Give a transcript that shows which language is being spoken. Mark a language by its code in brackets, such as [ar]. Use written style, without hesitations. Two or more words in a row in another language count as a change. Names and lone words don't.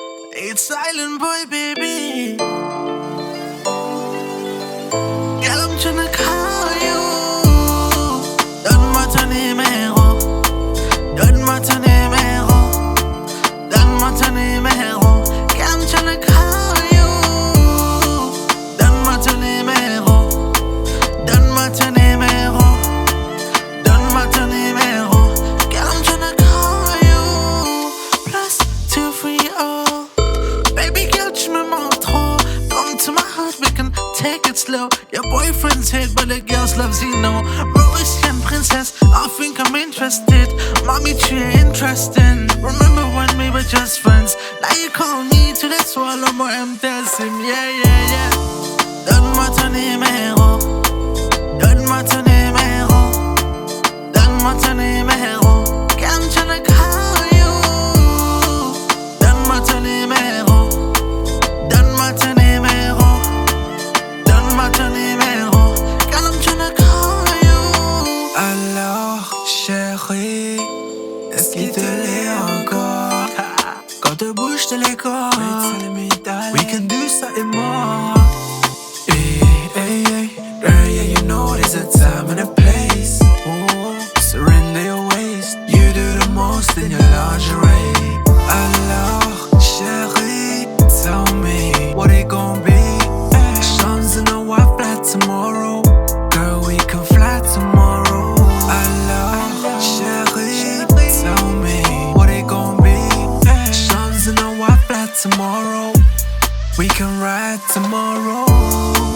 [en] It's Islandboy, baby. Girl, I'm tryna call you. [fr] Donne-moi ton numéro. Donne-moi ton numéro. Donne-moi ton numéro. [en] Girl, I'm tryna call you. [fr] Donne-moi ton numéro. Donne-moi ton numéro. Donne-moi ton numéro. [en] Girl, I'm tryna call you. Plus 230. Baby girl, [fr] tu me manques trop. [en] Come to my heart, we can take it slow. Your boyfriend's hate, but the girls love Zeno. Mauritian princess, I think I'm interested. [fr] Mami, tu es interesting. [en] Remember when we were just friends? Now you call me to the soir, more Emtel Sim. Yeah, yeah, yeah. [fr] Donne-moi ton numéro. Donne-moi ton numéro. Donne-moi ton numéro. [en] Girl, I'm tryna call you. [fr] Donne-moi ton numéro. Donne-moi ton numéro. Donne-moi ton numéro. [en] Girl, I'm tryna call you. [fr] Alors, cherie, est-ce qu'il te l'est encore? Quand bouge te les corps, [en] we can do something more. Hey, hey, hey, girl, yeah, you know there's a time and a place. Oh, surrender your waist, you do the most in your lingerie. [fr] Alors, chérie, [en] tell me what it gon' be. Sharmz in a white flat tomorrow. Girl, we can fly tomorrow. [fr] Alors, chérie, [en] tell me what it gon' be. Sharmz in a white flat tomorrow. We can ride tomorrow.